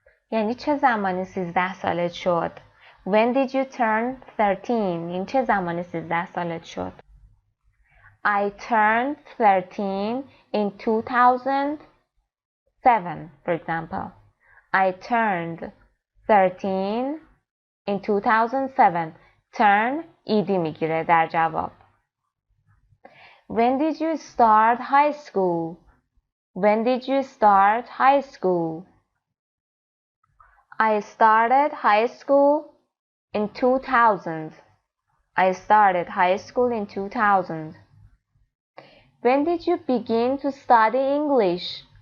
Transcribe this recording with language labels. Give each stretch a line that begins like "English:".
Persian: یعنی چه زمانی 13 سالت شد؟
English: When did you turn 13?
Persian: این چه زمانی 13 سالت شد؟
English: I turned 13 in 2007, for example. I turned 13 in 2007.
Persian: Turn ed میگیره در جواب.
English: When did you start high school? When did you start high school? I started high school in 2000. I started high school in 2000. When did you begin to study English?